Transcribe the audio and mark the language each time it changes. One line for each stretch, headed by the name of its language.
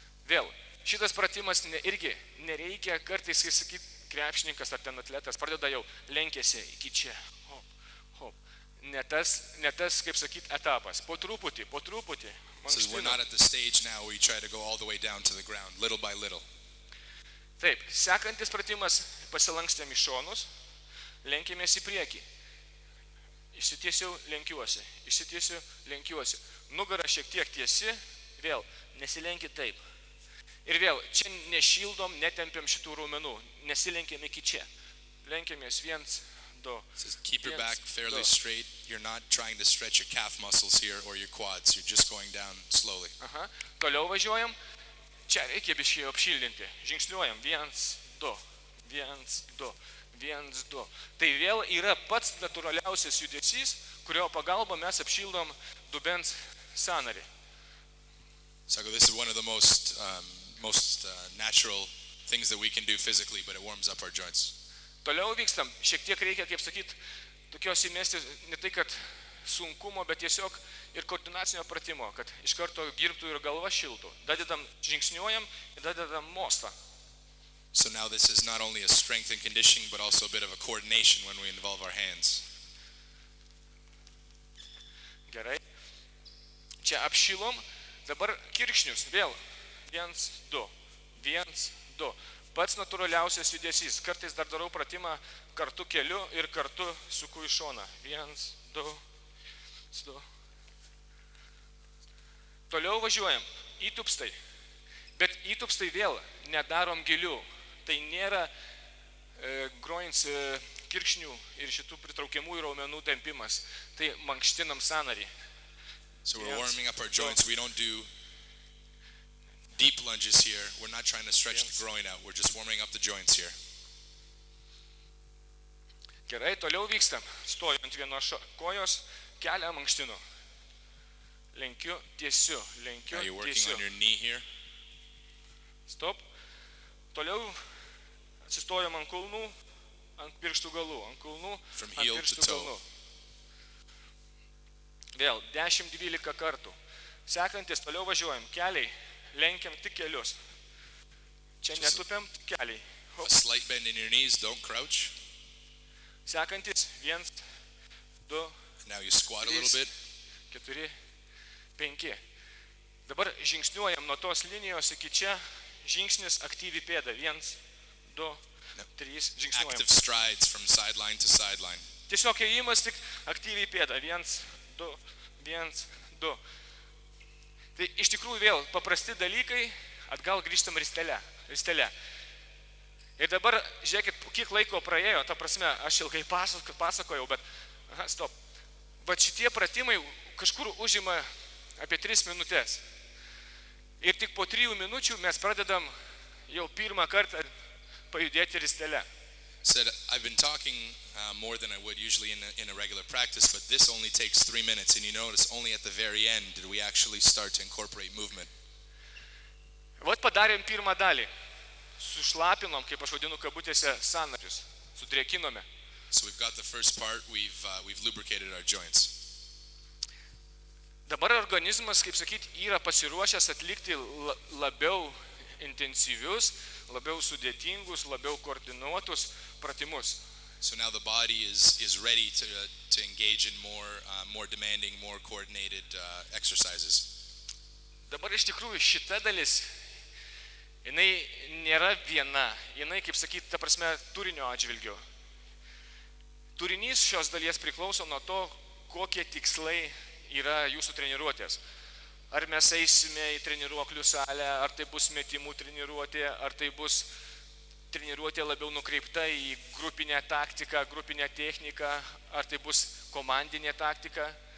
Lithuanian: Vėl, šitas pratimas irgi nereikia kartais, kai sakyt, krepšininkas ar ten atletas pradeda jau lenkėsi iki čia. Hop, hop. Ne tas, kaip sakyt, etapas. Po truputį.
English: Says we're not at the stage now where you try to go all the way down to the ground, little by little.
Lithuanian: Taip, sekantis pratimas, pasilankstėm į šonus, lenkėmės į priekį. Išsitiesiu, lenkiuosi. Nugara šiek tiek tiesi, vėl, nesilenkit taip. Ir vėl, čia nešildom, netempiam šitų raumenų, nesilenkėm iki čia. Lenkėmės 1, 2.
English: Says keep your back fairly straight. You're not trying to stretch your calf muscles here or your quads. You're just going down slowly.
Lithuanian: Toliau važiuojam. Čia reikia biškai apšildinti. Žingsniuojam. 1, 2, 1, 2, 1, 2. Tai vėl yra pats natūraliausias judesys, kurio pagalba mes apšildom dubens sąnarį.
English: So this is one of the most natural things that we can do physically, but it warms up our joints.
Lithuanian: Toliau vykstam, šiek tiek reikia, kaip sakyt, tokios įmesti, ne tai, kad sunkumo, bet tiesiog ir koordinacinio pratimo, kad iš karto dirbtų ir galva šiltų. Dadedam, žingsniuojam ir dadedam mostą.
English: So now this is not only a strength and conditioning, but also a bit of a coordination when we involve our hands.
Lithuanian: Gerai. Čia apšilom, dabar kirkšnius, vėl. 1, 2, 1, 2. Pats natūraliausias judesys. Kartais dar darau pratimą kartu keliu ir kartu suku į šoną. 1, 2, 2. Toliau važiuojam. Įtupstai. Bet įtupstai vėl nedarom gilių. Tai nėra groins kirkšnių ir šitų pritraukiamųjų raumenų tempimas. Tai mankštinam sąnarį.
English: So we're warming up our joints. We don't do deep lunges here. We're not trying to stretch the groin out. We're just warming up the joints here.
Lithuanian: Gerai, toliau vykstam. Stoju ant vienos kojos, kelią mankštinu. Lenkiu, tiesiu, lenkiu,
English: Now you're working
Lithuanian: tiesiu.
English: on your knee here.
Lithuanian: Stop. Toliau atsistojam ant kulnų, ant pirštų galų. Ant kulnų,
English: From
Lithuanian: ant
English: heel to
Lithuanian: pirštų
English: toe.
Lithuanian: galų. Vėl 10-12 kartų. Sekantis, toliau važiuojam. Keliai. Lenkiam tik kelius. Čia netupiam, tik keliai.
English: A slight bend in your knees, don't crouch.
Lithuanian: Sekantis, 1, 2,
English: Now you squat a little bit.
Lithuanian: 4, 5. Dabar žingsniuojam nuo tos linijos iki čia, žingsnis aktyvi pėda, 1, 2, 3, žingsniuojam.
English: Active strides from sideline to sideline.
Lithuanian: Tiesiog ėjimas tik aktyviai pėda, 1, 2, 1, 2. Tai iš tikrųjų vėl paprasti dalykai, atgal grįžtam ristele. Ir dabar, žiūrėkit, kiek laiko praėjo, ta prasme, aš ilgai pasakojau, bet, stop. Bet šitie pratimai kažkur užima apie 3 minutės. Ir tik po 3 minučių mes pradedam jau pirmą kartą pajudėti ristele.
English: Said, I've been talking more than I would usually in a regular practice, but this only takes 3 minutes, and you notice only at the very end did we actually start to incorporate movement.
Lithuanian: Vat padarėm pirmą dalį. Sušlapinom, kaip aš vadinu kabutėse, sąnarius. Sudrėkinome.
English: So we've got the first part, we've lubricated our joints.
Lithuanian: Dabar organizmas, kaip sakyti, yra pasiruošęs atlikti labiau intensyvius, labiau sudėtingus, labiau koordinuotus pratimus.
English: So now the body is ready to engage in more demanding, more coordinated exercises.
Lithuanian: Dabar iš tikrųjų šita dalis, jinai nėra viena, jinai, kaip sakyti, ta prasme, turinio atžvilgiu. Turinys šios dalies priklauso nuo to, kokie tikslai yra jūsų treniruotės. Ar mes eisime į treniruoklių salę, ar tai bus metimų treniruotė, ar tai bus treniruotė labiau nukreipta į grupinę taktiką, grupinę techniką, ar tai bus komandinė taktika.